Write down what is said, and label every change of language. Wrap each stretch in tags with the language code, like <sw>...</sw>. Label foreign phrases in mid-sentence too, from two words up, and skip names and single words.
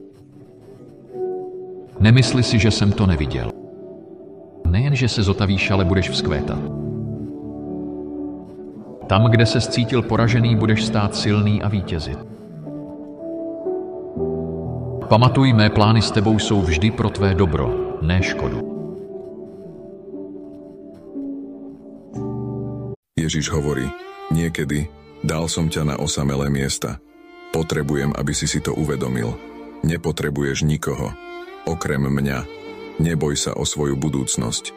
<cs>Nemysli si, že jsem to neviděl. Nejen, že se zotavíš, ale budeš vzkvétat. Tam, kde se cítil poražený, budeš stát silný a vítězit. Pamatuj, mé plány s tebou jsou vždy pro tvé dobro, ne škodu.</cs> <sk>Ježiš hovorí, niekedy dal som ťa na osamelé miesta. Potrebujem, aby si to uvedomil. Nepotrebuješ nikoho. Okrem mňa. Neboj sa o svoju budúcnosť.</sk>